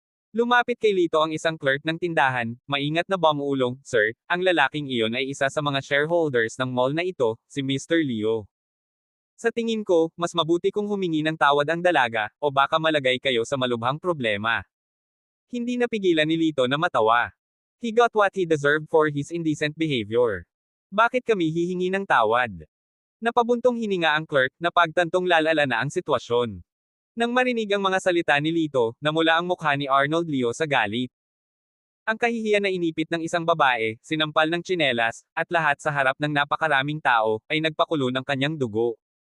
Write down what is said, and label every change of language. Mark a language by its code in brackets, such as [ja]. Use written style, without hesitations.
[tl] Lumapit kay Lito ang isang clerk ng tindahan, maingat na bumulong, "Sir, ang lalaking iyon ay isa sa mga shareholders ng mall na ito, si Mr. Leo. Sa tingin ko, mas mabuti kung humingi ng tawad ang dalaga, o baka malagay kayo sa malubhang problema." Hindi napigilan ni Lito na matawa. [en] He got what he deserved for his indecent behavior. [tl] Bakit kami hihingi ng tawad? Napabuntong hininga ang clerk, na pagtantong lalala na ang sitwasyon. Nang marinig ang mga salita ni Lito, namula ang mukha ni Arnold Leo sa galit. Ang kahihiyan na inipit ng isang babae, sinampal ng tsinelas, at lahat sa harap ng napakaraming tao, ay nagpakulo ng kanyang dugo.